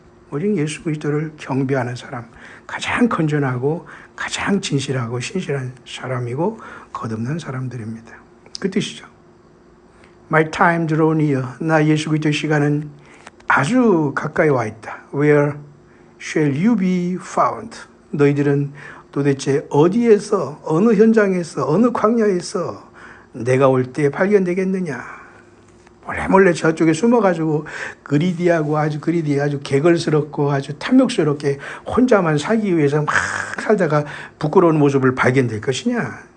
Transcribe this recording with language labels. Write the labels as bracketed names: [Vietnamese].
[Korean] 오직 예수 그리스도를 경배하는 사람, 가장 건전하고 가장 진실하고 신실한 사람이고 거듭난 사람들입니다. 그 뜻이죠. [English] My time draw near. [Korean] 나 예수 그리스도의 시간은 아주 가까이 와 있다. [English] Where shall you be found? [Korean] 너희들은 도대체 어디에서, 어느 현장에서, 어느 광야에서 내가 올 때 발견되겠느냐? 몰래 저쪽에 숨어가지고 그리디하고 아주 개걸스럽고 아주 탐욕스럽게 혼자만 살기 위해서 막 살다가 부끄러운 모습을 발견될 것이냐?